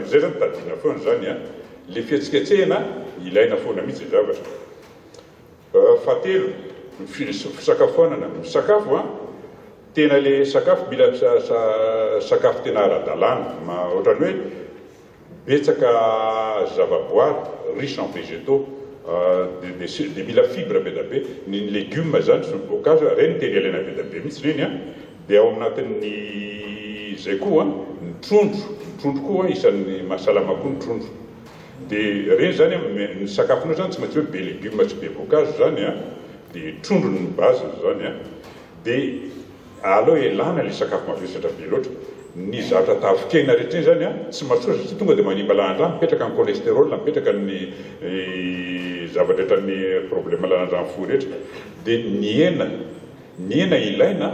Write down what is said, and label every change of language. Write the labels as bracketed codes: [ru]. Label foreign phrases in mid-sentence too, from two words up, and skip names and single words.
[mg] Zay zany tadina foana zany le fietsiketsehana ilaina foana mihitsy zavatra. Fahatelo fisakafoanana. Misakafo tena le sakafo mila sakafo tena ara-dalàna. Ohatrany hoe betsaka zavaboary [fr] riche en végétaux [mg] dia mila fibre be da be ny légume zany sy ny boankazo reny tena ilaina be da be mihitsy reny a dia ao anatin'ny zay koa ny trondro koa isan'ny mahasalama koa ny trondro dia reny zany ny sakafonao zany tsy maintsy hoe be légume tsy be boankazo zany a dia trondro ny base zany a dia aleo elana le sakafo mavesatra be loatra ny zavatra tavokena rehetra zany a tsy mahasoa satria tonga dia manimba lahan-drano mipetraka ny cholestérol mipetraka ny zavatra rehetra ny problème lahan-drano fo rehetra dia ny hena ilaina